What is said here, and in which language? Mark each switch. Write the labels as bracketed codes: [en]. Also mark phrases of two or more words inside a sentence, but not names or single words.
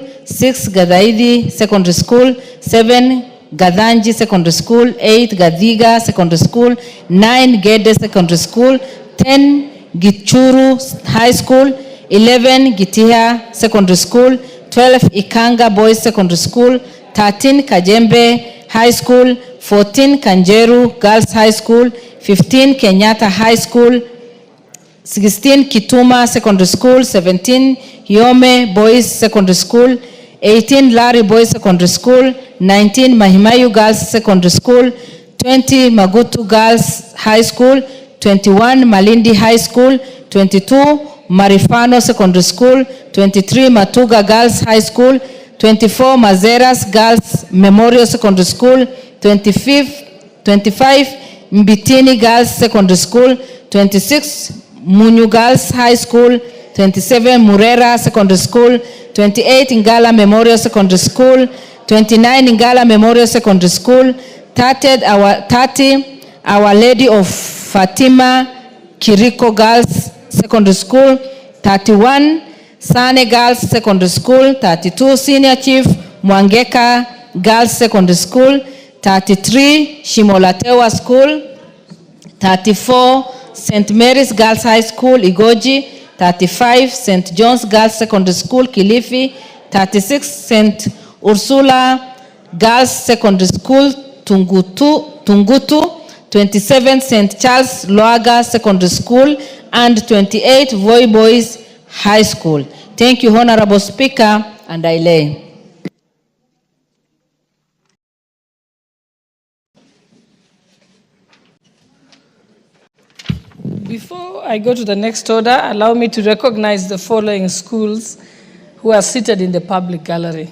[en] 6, Gadaidi Secondary School, 7, Gadanji Secondary School, 8, Gadiga Secondary School, 9, Gede Secondary School, 10, Gichuru High School, 11, Gitiha Secondary School, 12, Ikanga Boys Secondary School, 13, Kajembe High School, 14, Kanjeru Girls High School, 15, Kenyatta High School, 16, Kituma Secondary School, 17, Hiome Boys Secondary School, 18, Lari Boys Secondary School, 19, Mahimayu Girls Secondary School, 20, Magutu Girls High School, 21, Malindi High School, 22, Marifano Secondary School, 23, Matuga Girls High School, 24, Mazeras Girls Memorial Secondary School, 25, Mbitini Girls Secondary School, 26, Munyu Girls High School, 27, Murera Secondary School, 28, Ngala Memorial Secondary School, 29, Ngala Memorial Secondary School, 30, Our Lady of Fatima Kiriko Girls Secondary School, 31, Sane Girls Secondary School, 32, Senior Chief Mwangeka Girls Secondary School, 33, Shimolatewa School, 34, St. Mary's Girls High School, Igoji, 35, St. John's Girls Secondary School, Kilifi, 36, St. Ursula Girls Secondary School, Tungutu, 27 St. Charles Loaga Secondary School, and 28 Voi Boys High School. Thank you, Honorable Speaker, and I lay. Before I go to the next order, allow me to recognize the following schools who are seated in the public gallery.